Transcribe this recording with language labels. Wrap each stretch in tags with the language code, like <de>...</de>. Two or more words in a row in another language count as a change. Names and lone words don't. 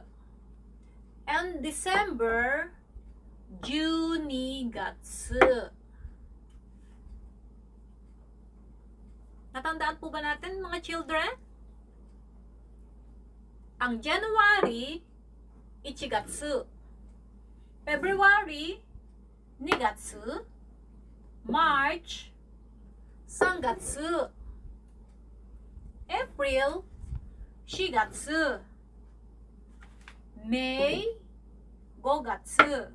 <en>And December, 12 月.</en> <tl>Natandaan po ba natin mga children? Ang January, 1 月.</tl> <en>February, 2月. March, 3月. April, 4月. May, 5月.</en>